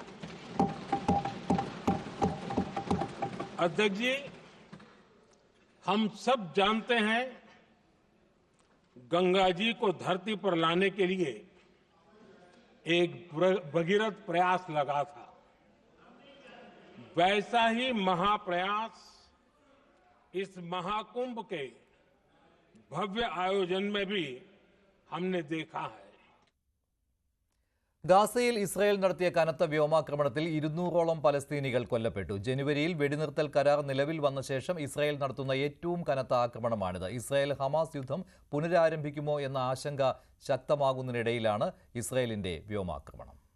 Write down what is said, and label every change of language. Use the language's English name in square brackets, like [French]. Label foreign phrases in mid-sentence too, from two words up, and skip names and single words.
[Hindi] अध्यक्ष जी, हम सब जानते हैं गंगा जी को धरती पर लाने के लिए एक भगीरथ प्रयास लगा था. वैसा ही महाप्रयास इस महाकुंभ के भव्य आयोजन में भी हमने देखा है. [Malayalam] ഗാസയിൽ ഇസ്രായേൽ നടത്തിയ കനത്ത വ്യോമാക്രമണത്തിൽ 200ഓളം പലസ്തീനികൾ കൊല്ലപ്പെട്ടു. ജനുവരിയിൽ വെടിനിർത്തൽ കരാർ നിലവിൽ വന്ന ശേഷം ഇസ്രായേൽ നടത്തുന്ന ഏറ്റവും കനത്ത ആക്രമണമാണിത്. ഇസ്രായേൽ ഹമാസ് യുദ്ധം പുനരാരംഭിക്കുമോ എന്ന ആശങ്ക ശക്തമാകുന്നതിനിടയിലാണ് ഇസ്രായേലിന്റെ വ്യോമാക്രമണം.